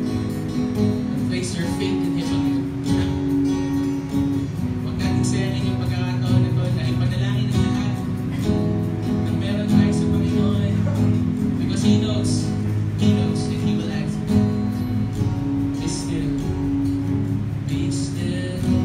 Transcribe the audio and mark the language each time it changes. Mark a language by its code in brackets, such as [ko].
[en] And place your faith in Him again. [tl] Huwag natin sayangin yung pagkakataon na ito na ipanalangin ang lahat ng meron tayo sa Panginoon. [en] Because He knows that He will answer. Be still. Be still.